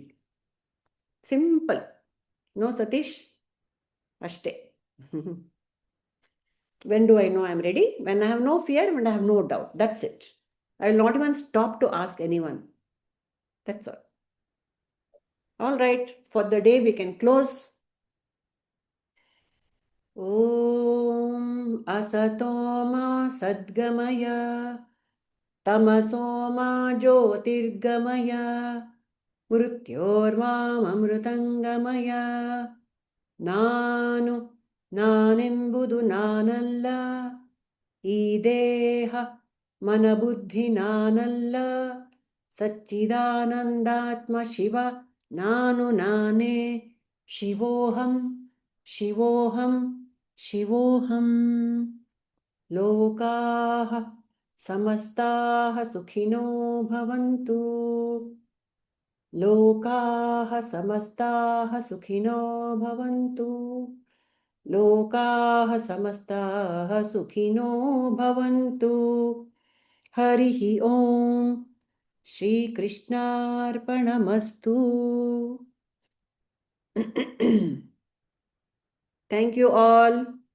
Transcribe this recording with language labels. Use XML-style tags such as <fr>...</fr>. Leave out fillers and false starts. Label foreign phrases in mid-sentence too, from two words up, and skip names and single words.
<en>Simple. No, Satish? Ashte. When do I know I'm ready? When I have no fear, when I have no doubt. That's it. I will not even stop to ask anyone. That's all. All right. For the day, we can close.</en> <sa>ओम् असतो मा सद्गमय तमसो मा ज्योतिर्गमय मृत्योर्मा अमृतङ्गमय.</sa> <kn>ನಾನೆಂಬುದು ನಾನಲ್ಲ, ಈ ದೇಹ ಮನಬುದ್ಧಿ ನಾನಲ್ಲ, ಸಚ್ಚಿದಾನಂದಾತ್ಮ ಶಿವ ನಾನು ನಾನೇ</kn> <sa>ಶಿವೋಹಂ ಶಿವೋಹಂ ಶಿವೋಹಂ ಲೋಕಾಃ ಸಮಸ್ತಾಃ ಸುಖಿನೋ ಭವಂತು ಲೋಕಾಃ ಸಮಸ್ತಾಃ ಸುಖಿನೋ ಭವಂತು ಲೋಕಾಃ ಸಮಸ್ತಾಃ ಸುಖಿನೋ ಭವಂತು ಹರಿಃ ಓಂ ಶ್ರೀಕೃಷ್ಣಾರ್ಪಣಮಸ್ತು</sa> <en>Thank you all.</en>